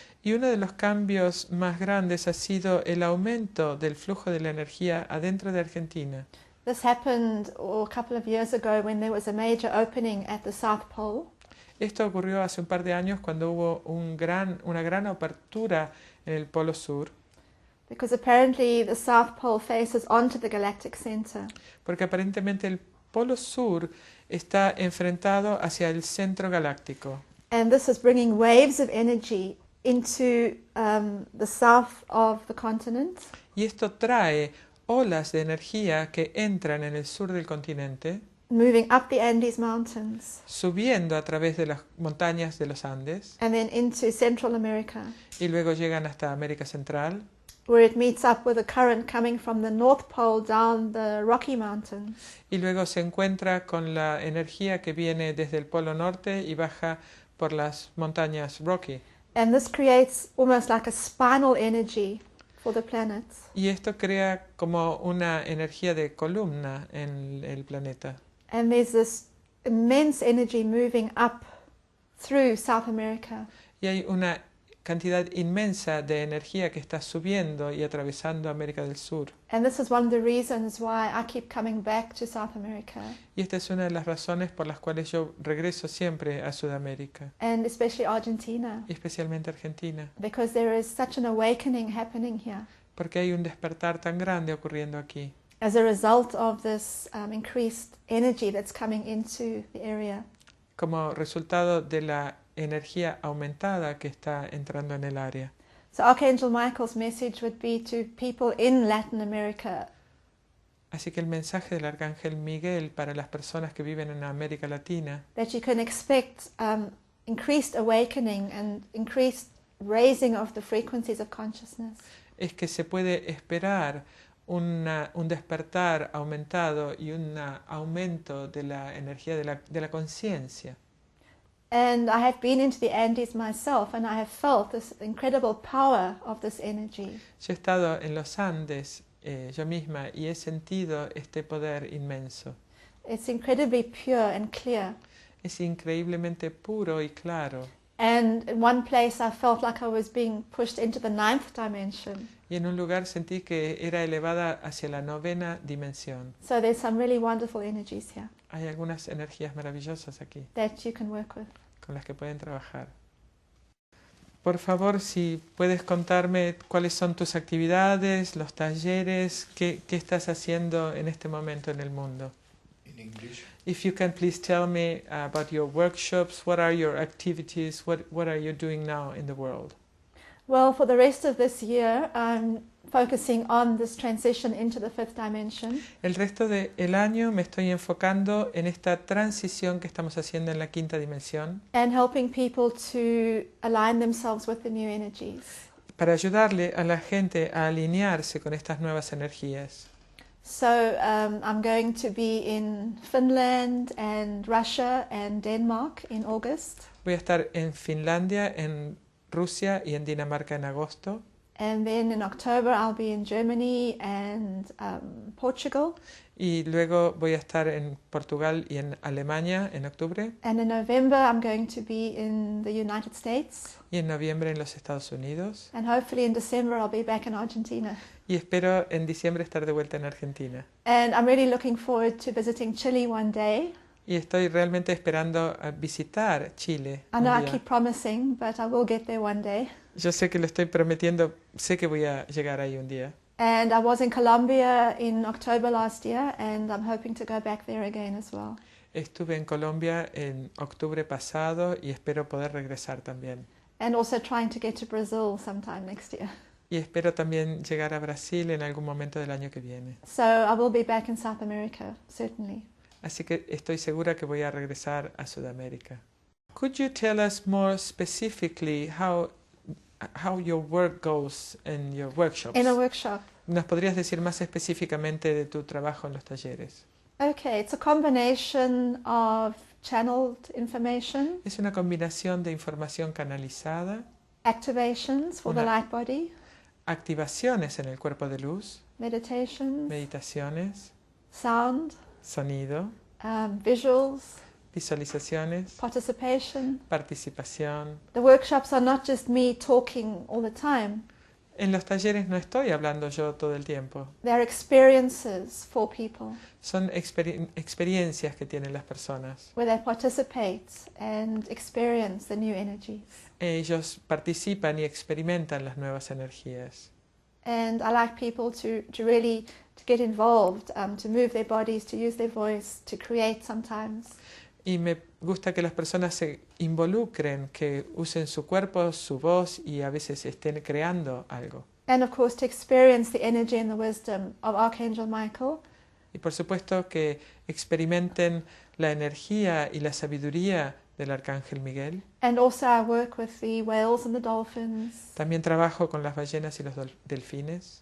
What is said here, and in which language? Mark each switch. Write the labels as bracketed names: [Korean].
[Spanish] Y uno de los cambios más grandes ha sido el aumento del flujo de la energía adentro de Argentina. [English] This happened a couple of years ago when there was a major opening at the South Pole. [Spanish] Esto ocurrió hace un par de años cuando hubo una gran apertura en el Polo Sur, [English] Because apparently the South Pole faces onto the galactic center. [Spanish] porque aparentemente el Polo Sur está enfrentado hacia el centro galáctico. [English] And this is bringing waves of energy into the south of the continent. [Spanish] Y esto trae olas de energía que entran en el sur del continente, [English] Moving up the Andes Mountains [Spanish] subiendo a través de las montañas de los Andes, [English] and then into Central America, [Spanish] y luego llegan hasta América Central, [English] where it meets up with a current coming from the North Pole down the Rocky Mountains. [Spanish] y luego se encuentra con la energía que viene desde el Polo Norte y baja por las montañas Rocky. [English] And this creates almost like a spinal energy for the planets. [Spanish] Y esto crea como una energía de columna en el planeta. [English] And there's this immense energy moving up through South America. [Spanish] Y hay una cantidad inmensa de energía que está subiendo y atravesando América del Sur. [English] And this is one of the reasons why I keep coming back to South America, [Spanish] Y esta es una de las razones por las cuales yo regreso siempre a Sudamérica, [English] and especially Argentina, [Spanish] y especialmente Argentina, [English] because there is such an awakening happening here [Spanish] porque hay un despertar tan grande ocurriendo aquí, [English] as a result of this increased energy that's coming into the area. [Spanish] como resultado de la energía aumentada que está entrando en el área. [English] So Archangel Michael's message would be to people in Latin America [Spanish] Así que el mensaje del Arcángel Miguel para las personas que viven en América Latina [English] that you can expect increased awakening and increased raising of the frequencies of consciousness. [Spanish] es que se puede esperar un despertar aumentado y un aumento de la energía de la conciencia. [English] And I have been into the Andes myself, and I have felt this incredible power of this energy. [Spanish] Yo he estado en los Andes yo misma y he sentido este poder inmenso. [English] It's incredibly pure and clear. [Spanish] Es increíblemente puro y claro. [English] And in one place I felt like I was being pushed into the 9th dimension. [Spanish] Y en un lugar sentí que era elevada hacia la 9ª dimensión. [English] So there's some really wonderful energies here [Spanish] Hay algunas energías maravillosas aquí [English] that you can work with. [Spanish] con las que pueden trabajar. Por favor, si puedes contarme cuáles son tus actividades, los talleres, qué estás haciendo en este momento en el mundo. [English] In English. If you can please tell me about your workshops, what are your activities, what are you doing now in the world? Well, for the rest of this year, I'm focusing on this transition into the fifth dimension. [Spanish] El resto del año me estoy enfocando en esta transición que estamos haciendo en la quinta dimensión [English] And helping people to align themselves with the new energies. [Spanish] para ayudarle a la gente a alinearse con estas nuevas energías. [English] So I'm going to be in Finland and Russia and Denmark in August. [Spanish] Voy a estar en Finlandia, en Rusia y en Dinamarca en agosto. [English] And then in October I'll be in Germany and Portugal. [Spanish] Y luego voy a estar en Portugal y en Alemania en octubre. [English] And in November I'm going to be in the United States. [Spanish] Y en noviembre en los Estados Unidos. [English] And hopefully in December I'll be back in Argentina. [Spanish] Y espero en diciembre estar de vuelta en Argentina. [English] And I'm really looking forward to visiting Chile one day. [Spanish] Y estoy realmente esperando a visitar Chile [English] I [Spanish] un [English] know I [Spanish] día. [English] keep promising, but I will get there one day. [Spanish] Yo sé que lo estoy prometiendo, sé que voy a llegar ahí un día. [English] And I was in Colombia in October last year, and I'm hoping to go back there again as well. [Spanish] Estuve en Colombia en octubre pasado y espero poder regresar también. [English] And also trying to get to Brazil sometime next year. [Spanish] Y espero también llegar a Brasil en algún momento del año que viene. [English] So I will be back in South America, certainly. [Spanish] Así que estoy segura que voy a regresar a Sudamérica. [English] Could you tell us more specifically how your work goes in your workshops? In a workshop. [Spanish] ¿Nos podrías decir más específicamente de tu trabajo en los talleres? [English] Okay, it's a combination of channeled information, [Spanish] Es una combinación de información canalizada, [English] activations for the [Spanish] Una- [English] light body, [Spanish] activaciones en el cuerpo de luz, [English] meditations, [Spanish] meditaciones, [English] sound, [Spanish] sonido, [English] visuals, [Spanish] visualizaciones, [English] participation. [Spanish] participación. [English] The workshops are not just me talking all the time. [Spanish] En los talleres no estoy hablando yo todo el tiempo. [English] They're experiences for people [Spanish] Son experiencias que tienen las personas. [English] where they participate and experience the new energies. [Spanish] Ellos participan y experimentan las nuevas energías. [English] And I like people to really to get involved, to move their bodies, to use their voice, to create sometimes. [Spanish] Y me gusta que las personas se involucren, que usen su cuerpo, su voz y a veces estén creando algo. [English] And of course to experience the energy and the wisdom of Archangel Michael. [Spanish] Y por supuesto que experimenten la energía y la sabiduría del Arcángel Miguel. [English] And also I work with the whales and the dolphins [Spanish] También trabajo con las ballenas y los delfines